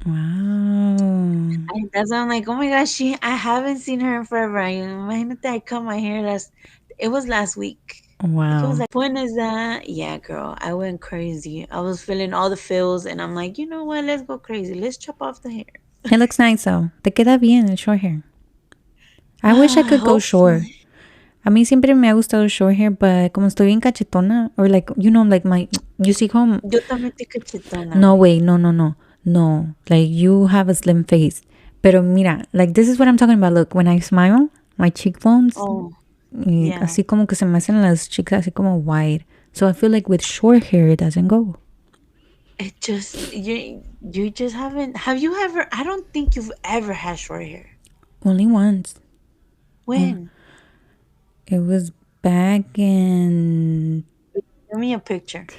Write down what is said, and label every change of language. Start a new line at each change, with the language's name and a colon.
English: Wow. That's why I'm like, oh my gosh, I haven't seen her in forever.
Spanish: Imagínate,
English: I cut my hair it was last week. I think it Wow. was like, when is that? Yeah, girl, I went crazy. I was feeling all the feels, and I'm like, you know what? Let's go crazy. Let's chop off the hair. It looks nice, though.
Spanish: Te queda bien el
English: short hair. I wish I could go short.
Spanish: A mí siempre me ha gustado
English: short hair, but
Spanish: como estoy bien cachetona,
English: or like, you know, like you see how...
Spanish: Yo también estoy cachetona.
English: No, wait, no. No, like you have a slim face.
Spanish: Pero mira,
English: like this is what I'm talking about. Look, when I smile, my cheekbones, Oh,
Spanish: así como que se me hacen las cheeks así como wide.
English: So I feel like with short hair, it doesn't go. it just, you just haven't, have you ever, I don't think you've ever had short hair. Only once. When? It was back in... Give me a picture.